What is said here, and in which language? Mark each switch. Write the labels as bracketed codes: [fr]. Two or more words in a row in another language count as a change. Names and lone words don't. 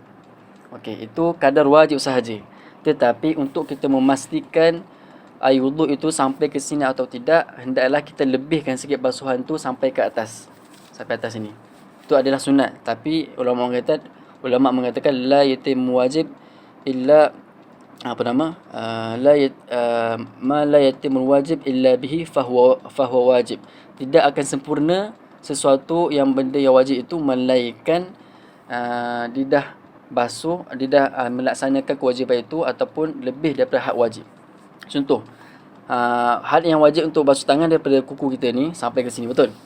[ms] Okey, itu kadar wajib sahaja. Tetapi untuk kita memastikan air wuduk itu sampai ke sini atau tidak, hendaklah kita lebihkan sikit basuhan tu sampai ke atas. Sampai atas sini. Itu adalah sunat. Tapi ulama mengatakan [ar] لا يتم واجب إلا ما لا يتم الواجب إلا به فهو واجب. [ms] Tidak akan sempurna sesuatu yang benda yang wajib itu melainkan dia dah basuh, dia dah melaksanakan kewajipan itu ataupun lebih daripada hak wajib. Contoh, hal yang wajib untuk basuh tangan daripada kuku kita ni sampai ke sini, betul?